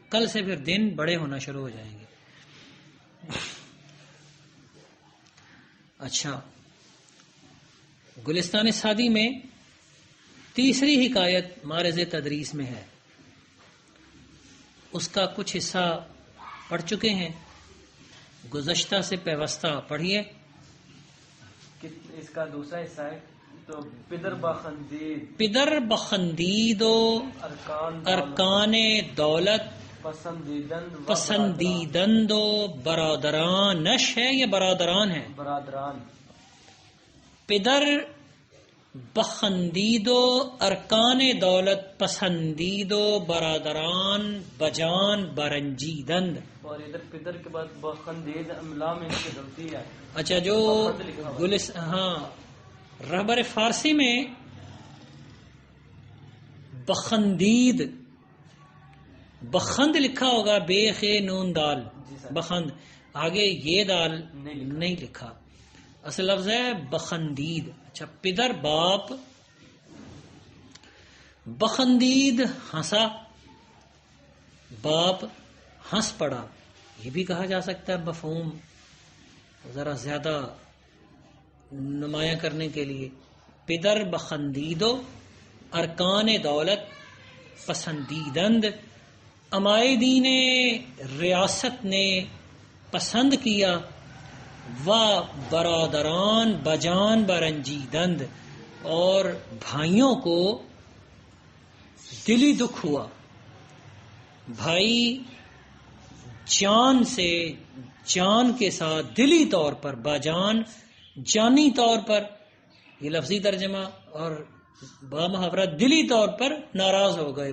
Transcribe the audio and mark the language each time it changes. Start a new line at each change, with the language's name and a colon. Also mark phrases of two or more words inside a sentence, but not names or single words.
Urdu: کل سے پھر دن بڑے ہونا شروع ہو جائیں گے. اچھا، گلستان سعدی میں تیسری حکایت معرض تدریس میں ہے. اس کا کچھ حصہ پڑھ چکے ہیں. گزشتہ سے پیوستہ پڑھیے. اس کا دوسرا حصہ ہے تو پدر
Persian: بخندید و ارکان دولت پسندیدند و برادرانش
Urdu: ہے یا برادران ہے؟ برادران.
Persian: پدر بخندید و ارکان دولت پسندید و برادران بجان برنجیدند.
Urdu: اور ادھر پدر کے بعد بخندید املا میں اس کی غلطی ہے. اچھا، جو رہبر فارسی میں بخندید بخند لکھا ہوگا، بے خے نون دال بخند، آگے یہ دال نہیں لکھا. اصل لفظ ہے بخندید. اچھا، پدر باپ بخندید ہنسا، باپ ہنس پڑا. یہ بھی کہا جا سکتا ہے مفہوم ذرا زیادہ نمایاں کرنے کے لیے.
Persian: پدر بخندیدو ارکان دولت پسندیدند،
Urdu: عمائدین ریاست نے پسند کیا.
Persian: و برادران بجان برنجیدند،
Urdu: اور بھائیوں کو دلی دکھ ہوا. بھائی جان کے ساتھ دلی طور پر، باجان جانی طور پر، یہ لفظی ترجمہ، اور بامحاورہ دلی طور پر ناراض ہو گئے.